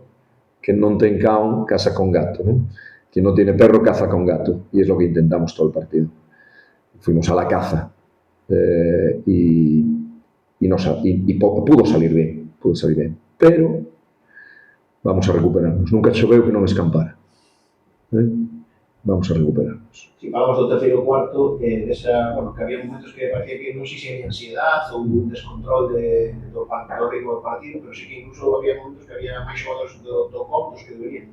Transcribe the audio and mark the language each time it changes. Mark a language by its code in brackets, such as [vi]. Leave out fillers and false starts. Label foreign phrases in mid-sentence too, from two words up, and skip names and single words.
[gl] Que non ten cão, caza con gato, [es] ¿no? Quien no tiene perro, caza con gato. Y es lo que intentamos todo el partido. Fuimos a la caza, y pudo salir bien, pudo salir bien. Pero vamos a recuperarnos. [gl] Nunca choveu que non escampara. [es] Vamos a recuperarnos. [gl] Si falamos do terceiro cuarto, bueno, que había momentos que parecía que non sei se había ansiedade ou un descontrol do ritmo do partido, pero sí que incluso había momentos que había máis xogadores do COP dos que deberían.